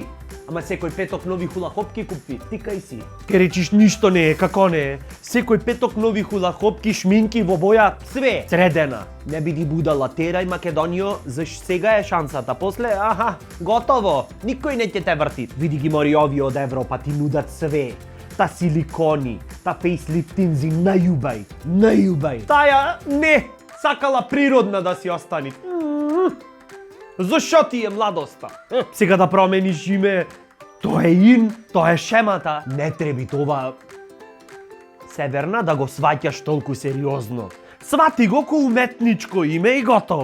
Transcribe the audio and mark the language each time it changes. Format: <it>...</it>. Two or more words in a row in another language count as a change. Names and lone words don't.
<mk>Ама секој петок нови хулахопки купи, тикај си. Ке речиш ништо не е, како не е. Секој петок нови хулахопки, шминки во боја, све средена. Не биди будала, терај Македонијо, заш сега е шансата, после, готово, никој не ќе те врти. Види ги мори овие од Европа, ти нудат све. Та силикони, та фейслифтинзи, најубај. Таја не, сакала природна да си остани. Зашо ти е младоста? Сега да промениш име, тоа е ин, тоа е шемата. Не треби това Северна да го сваќаш толку сериозно. Свати го ко уметничко име и готово.</mk>